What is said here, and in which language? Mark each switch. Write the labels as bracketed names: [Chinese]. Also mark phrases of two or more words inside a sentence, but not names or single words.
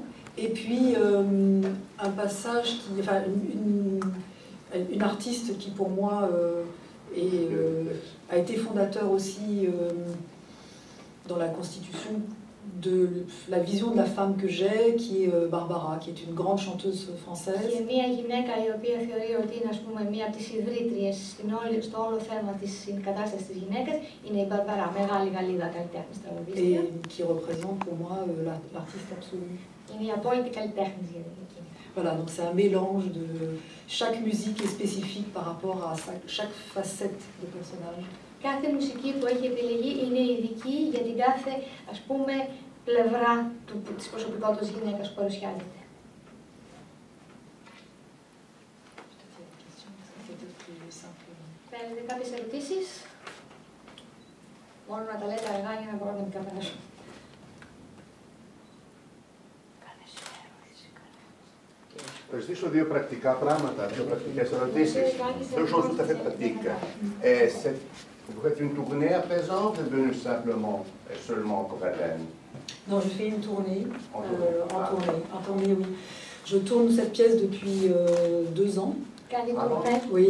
[French] Et puis un passage enfin une artiste qui pour moi a été fondateur aussi dans la constitution de la vision de la femme que j'ai, qui est Barbara, qui est une grande chanteuse française. [Greek] Και μια γυναίκα η οποία θεωρεί ότι είναι, ας πούμε, μία από τις ιδρύτριες στο όλο θέμα της κατάστασης της γυναίκας είναι η Μπαρμπαρά, μεγάλη Γαλλίδα καλλιτέχνης τραγουδίστρια. [French] Et qui représente pour moi l'artiste absolu. [Greek] Είναι η απόλυτη καλλιτέχνης για την. [French] Voilà, donc c'est un mélange de... Chaque musique est spécifique par rapport à chaque facette de personnage. [Greek] Κάθε μουσική που έχει επιλεγεί είναι ειδική για την κάθε, ας πούμε, πλευρά της προσωπικότητας γυναίκας που παρουσιάζεται. Θέλετε κάποιες ερωτήσεις? Μόνο να τα λέτε αργά για να μπορώ να μην καπνάσω. Θα ζητήσω δύο πρακτικά πράγματα, δύο πρακτικές ερωτήσεις. [French] Deux choses tout à fait pratiques. Vous faites une tournée à présent ou vous êtes venu simplement, seulement pour Athènes? Non, je fais une tournée, en tournée, oui. Je tourne cette pièce depuis 2 ans. Oui.